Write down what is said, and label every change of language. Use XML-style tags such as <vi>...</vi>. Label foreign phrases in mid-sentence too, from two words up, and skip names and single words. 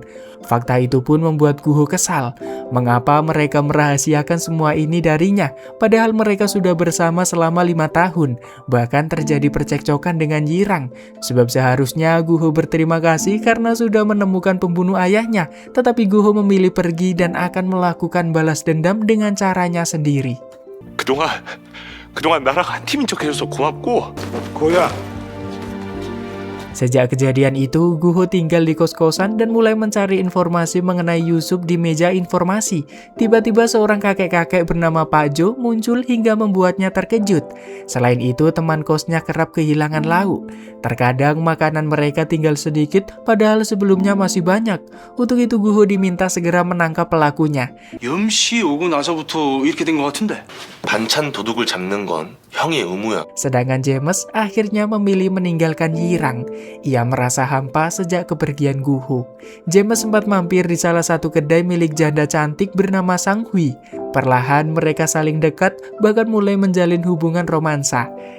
<id>Fakta itu pun membuat Guho kesal. Mengapa mereka merahasiakan semua ini darinya, padahal mereka sudah bersama selama 5 tahun. Bahkan terjadi percekcokan dengan Yirang. Sebab seharusnya Guho berterima kasih karena sudah menemukan pembunuh ayahnya, tetapi Guho memilih pergi dan akan melakukan balas dendam dengan caranya sendiri.</id> <ko>그동안 나랑 한 팀인 척 해줘서 고맙고 고야,</ko> <id>Sejak kejadian itu, Guho tinggal di kos-kosan dan mulai mencari informasi mengenai Yusup di meja informasi. Tiba-tiba seorang kakek-kakek bernama Pak Jo muncul hingga membuatnya terkejut. Selain itu, teman kosnya kerap kehilangan lauk. Terkadang makanan mereka tinggal sedikit, padahal sebelumnya masih banyak. Untuk itu Guho diminta segera menangkap pelakunya.</id> <ko>염씨 오고 나서부터 이렇게 된 것 같은데. 반찬 도둑을 잡는 건 형의 의무야.</ko> <id>Sedangkan James akhirnya memilih meninggalkan Yirang. Ia merasa hampa sejak kepergian Guho. James sempat mampir di salah satu kedai milik janda cantik bernama Sang Hui. Perlahan mereka saling dekat, bahkan mulai menjalin hubungan romansa.</id>